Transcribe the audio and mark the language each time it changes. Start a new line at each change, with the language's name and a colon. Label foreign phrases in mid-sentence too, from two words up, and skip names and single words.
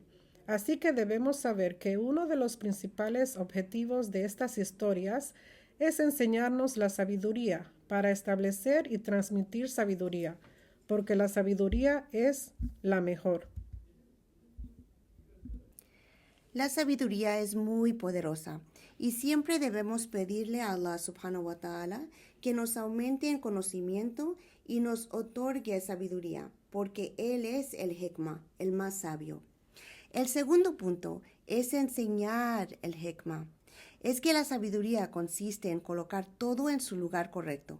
Spanish: Así que debemos saber que uno de los principales objetivos de estas historias es enseñarnos la sabiduría para establecer y transmitir sabiduría, porque la sabiduría es la mejor. La sabiduría es muy poderosa y siempre debemos pedirle a
Arabic: الله سبحانه وتعالى
Spanish: que nos aumente en conocimiento y nos otorgue sabiduría, porque Él es el hikmah, el más sabio. El segundo punto es enseñar el hikmah. Es que la sabiduría consiste en colocar todo en su lugar correcto.